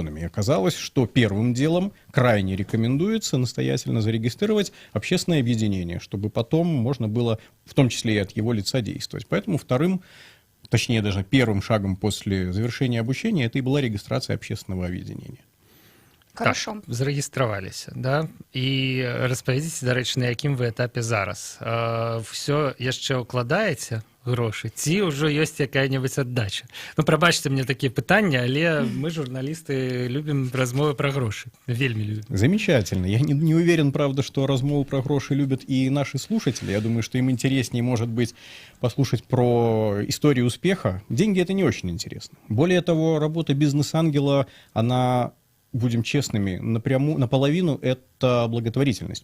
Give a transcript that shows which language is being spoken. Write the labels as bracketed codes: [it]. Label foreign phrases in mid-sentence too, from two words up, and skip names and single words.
[ru] И оказалось, что первым делом крайне рекомендуется настоятельно зарегистрировать общественное объединение, чтобы потом можно было, в том числе и от его лица, действовать. Поэтому вторым, точнее даже первым шагом после завершения обучения, это и была регистрация общественного объединения. Хорошо. [be] Так, зарэгістраваліся, да? І распавядзіце, дарэчы, на якім вы этапе зараз. Всё яшчэ ўкладаеце грошы, ці ўжо ёсць якая-небудзь аддача? Ну, прабачце мне такія пытанні, але мы, журналісты, любім размовы пра грошы. Вельмі любім. [ru] Замечательно. Я не уверен, правда, что [be] размову про гроши [ru] любят и наши слушатели. Я думаю, что им интереснее, может быть, послушать про историю успеха. Деньги — это не очень интересно. Более того, работа бизнес-ангела, она, будем честными, наполовину это благотворительность.